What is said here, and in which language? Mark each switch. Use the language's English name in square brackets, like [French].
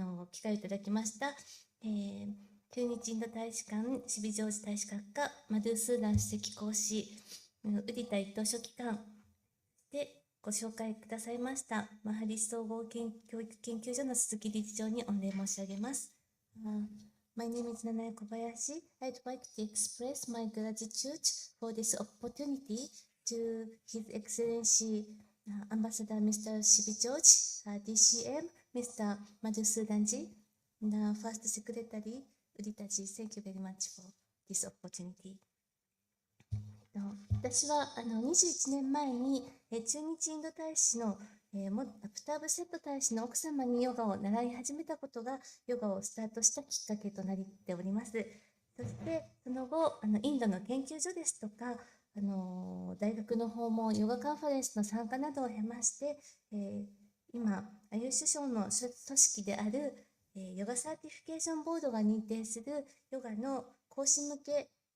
[Japanese] 機会をいただきました、駐日インド大使館シビジョージ大使閣下マドゥースーダン首席講師ウディタ一等書記官でご紹介くださいましたマハリシ総合教育研究所の鈴木理事長に御礼申し上げます。 [English] My name is Nanae Kobayashi. I'd like to express my gratitude for this opportunity to His Excellency Ambassador Mr. Shibi George, DCM, Mr. Madhusudanji, the First Secretary Uditaji. Thank you very much for this opportunity. [Japanese] 私は21年前に駐日インド大使のアプターブセット大使の奥様にヨガを習い始めたことがヨガをスタートしたきっかけとなっております。そしてその後インドの研究所ですとか大学の訪問ヨガカンファレンスの参加などを経まして、今アユーシュ省の組織であるヨガサーティフィケーションボードが認定するヨガの講師向け